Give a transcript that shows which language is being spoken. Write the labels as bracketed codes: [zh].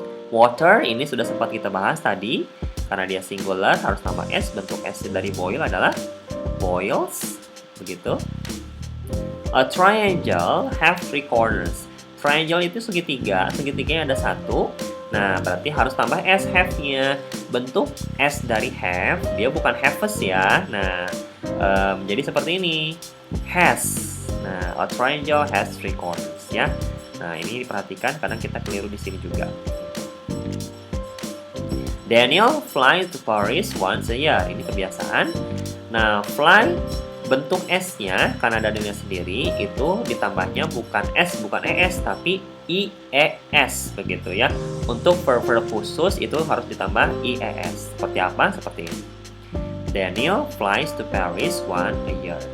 [id] Water ini sudah sempat kita bahas tadi karena dia singular harus tambah s. Bentuk s dari boil adalah boils begitu. [en] A triangle have 3 corners. [id] Triangle itu segitiga, segitiganya ada 1. Nah, berarti harus tambah s have-nya. Bentuk s dari have, dia bukan haves ya. Nah, jadi seperti ini. Has. Nah, [en] a triangle has 3 corners [id] ya. Nah, ini diperhatikan kadang kita keliru di sini juga. [en] Daniel flies to Paris once a year. [id] Ini kebiasaan. Nah, fly bentuk S-nya karena ada Daniel sendiri itu ditambahnya bukan S, bukan ES, tapi IES begitu ya. Untuk verb khusus itu harus ditambah IES. Seperti apa? Seperti ini. [en] Daniel flies to Paris once a year.